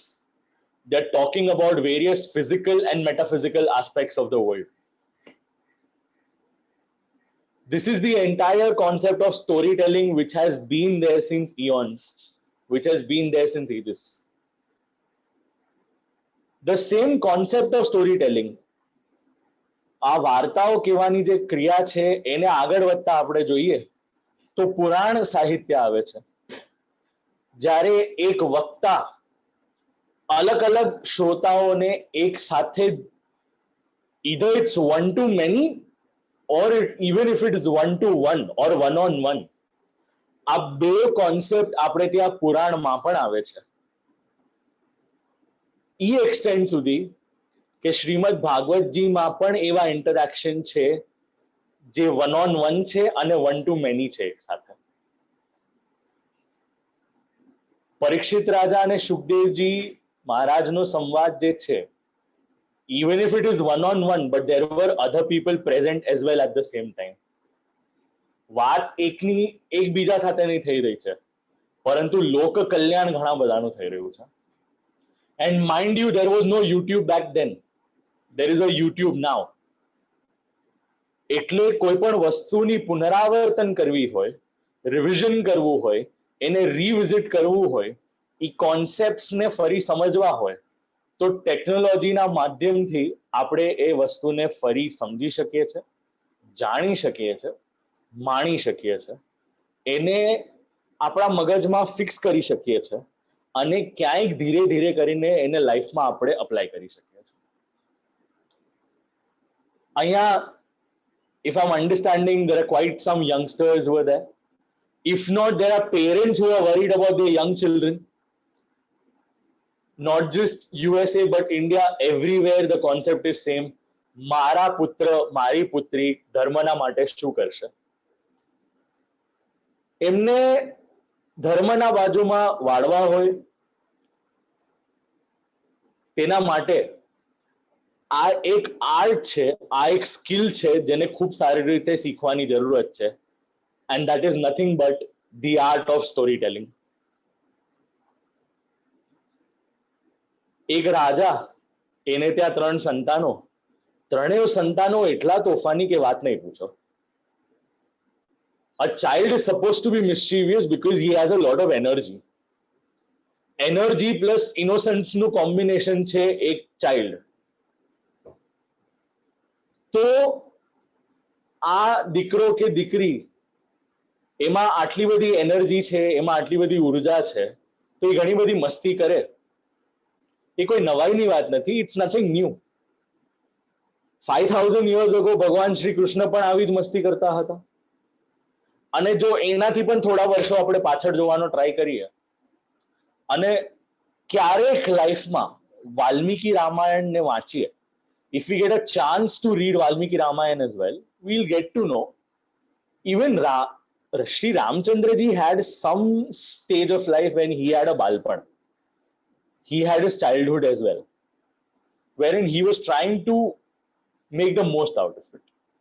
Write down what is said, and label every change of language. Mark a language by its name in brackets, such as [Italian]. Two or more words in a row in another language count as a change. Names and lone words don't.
[English] They're talking about various physical and metaphysical aspects of the world. This is the entire concept of storytelling which has been there since eons, which has been there since ages. The same concept of storytelling, [Gujarati] આ વાર્તાઓ કહેવાની જે ક્રિયા છે એને આગળ વધતા આપણે જોઈએ તો પુરાણ સાહિત્ય આવે છે. જ્યારે એક વક્તા અલગ અલગ શ્રોતાઓને એક સાથે, [English] either it's one to many or even if it is one to one or one on one, [Gujarati] આ બે કોન્સેપ્ટ આપણે ત્યાં પુરાણમાં પણ આવે છે. ઈ એક્સટેન્ડ સુધી કે શ્રીમદ ભાગવતજીમાં પણ એવા ઇન્ટરેક્શન છે જે [English] one on one [Gujarati] છે અને [English] one to many [Gujarati] છે એક સાથે. પરીક્ષિત રાજા અને સુખદેવજી મહારાજનો સંવાદ જે છે, [English] even if it is one on one, but there were other people present as well at the same time. [Gujarati] વાત એકબીજા સાથે નહીં થઈ રહી છે, પરંતુ લોક કલ્યાણ ઘણા બધાનું થઈ રહ્યું છે. [English] And mind you, there was no YouTube back then. There is a YouTube now. [Gujarati] એટલે કોઈ પણ વસ્તુની પુનરાવર્તન કરવી હોય, રિવિઝન કરવું હોય, એને રીવિઝિટ કરવું હોય, ઈ કોન્સેપ્ટ્સને ફરી સમજવા હોય, તો ટેકનોલોજીના માધ્યમથી આપણે એ વસ્તુને ફરી સમજી શકીએ છે, જાણી શકીએ છે, માણી શકીએ છે, એને આપણા મગજમાં ફિક્સ કરી શકીએ છે અને ક્યાંક ધીરે ધીરે કરીને એને લાઈફમાં આપણે અપ્લાય કરી શકીએ છીએ. [English] અહીંયા if I'm understanding, there are quite some youngsters who are there. If not, there are parents who are worried about their young children. Not just USA, but India, everywhere the concept is same. [Gujarati] મારા પુત્ર મારી પુત્રી ધર્મના માટે શું કરશે? એમને ધર્મના બાજુમાં વાળવા હોય તેના માટે આ એક આર્ટ છે, આ એક સ્કિલ છે જેને ખૂબ સારી રીતે શીખવાની જરૂરત છે. [English] and that is nothing but the art of storytelling. [Gujarati] એક રાજા, એને ત્યાં 3 સંતાનો, ત્રણેય સંતાનો એટલા તોફાની કે વાત નહીં પૂછો. [English] A child is supposed to be mischievous because he has a lot of energy. Energy plus innocence [Gujarati] નું કોમ્બિનેશન છે એક ચાઇલ્ડ. તો આ દીકરો કે દીકરી એમાં આટલી બધી એનર્જી છે, એમાં આટલી બધી ઉર્જા છે, તો એ ઘણી બધી મસ્તી કરે. એ કોઈ નવાઈની વાત નથી. [English] it's nothing new. [Gujarati] 5000 [English] years ago [Gujarati] ભગવાન શ્રી કૃષ્ણ પણ આવી જ મસ્તી કરતા હતા. અને જો એનાથી પણ થોડા વર્ષો આપણે પાછળ જોવાનો ટ્રાય કરીએ અને ક્યારેક લાઈફમાં વાલ્મીકી રામાયણને વાંચીએ, [English] if we get a chance to read Valmiki Ramayan as well, we'll get to know even Sri Ramchandraji had some stage of life when he had a balpan. He had his childhood as well, wherein he was trying to make the most out of it.